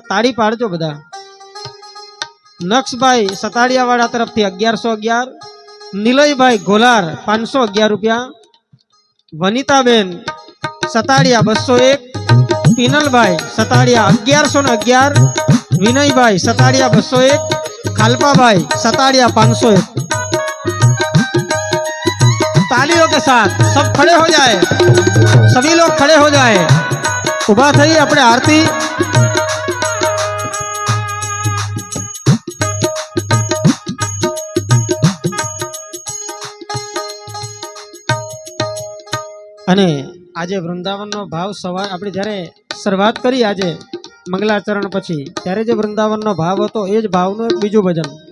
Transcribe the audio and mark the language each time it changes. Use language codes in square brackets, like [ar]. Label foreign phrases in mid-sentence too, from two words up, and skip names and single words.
[gu] તાળી પાડજો બધા. નક્ષભાઈ સતાડિયાવાળા તરફથી 1111, નિલયભાઈ ગોલાર 511 રૂપિયા, વનિતાબેન સતાડિયા 201, પિનલભાઈ સતાડિયા 1111, વિનયભાઈ સતાડિયા 201, खालपाभाई सताड़िया 501। [hi] तालियों के साथ सब खड़े हो जाए, सभी लोग खड़े हो जाए। [gu] ઉભા થઈ આપણે આરતી અને આજે વૃંદાવન નો ભાવ સવાર આપણે જ્યારે શરૂઆત કરી આજે મંગલાચરણ પછી ત્યારે જે વૃંદાવન નો ભાવ હતો એ જ ભાવનો એક બીજો ભજન।